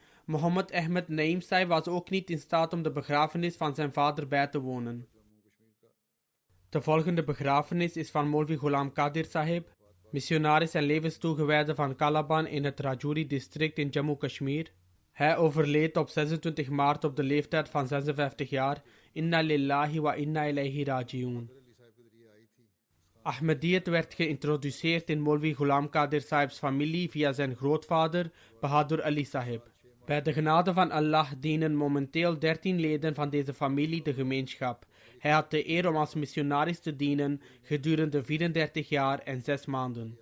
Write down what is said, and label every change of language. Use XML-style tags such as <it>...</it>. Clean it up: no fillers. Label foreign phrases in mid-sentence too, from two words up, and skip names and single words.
<nl>Mohammed Ahmed Naim Sahib was ook niet in staat om de begrafenis van zijn vader bij te wonen. De volgende begrafenis is van Maulvi Ghulam Qadir Sahib. missionaris en levenstoegewijde van Calaban in het Rajouri-district in Jammu Kashmir. Hij overleed op 26 maart op de leeftijd van 56 jaar.</nl> <ar>إنا لله وإنا إليه راجعون.</ar> <nl>Ahmadiyyat werd geïntroduceerd in Molvi Ghulam Qadir Sahib's familie via zijn grootvader Bahadur Ali Sahib. Bij de genade van Allah dienen momenteel 13 leden van deze familie de gemeenschap. Hij had de eer om als missionaris te dienen gedurende 34 jaar en 6 maanden.</nl>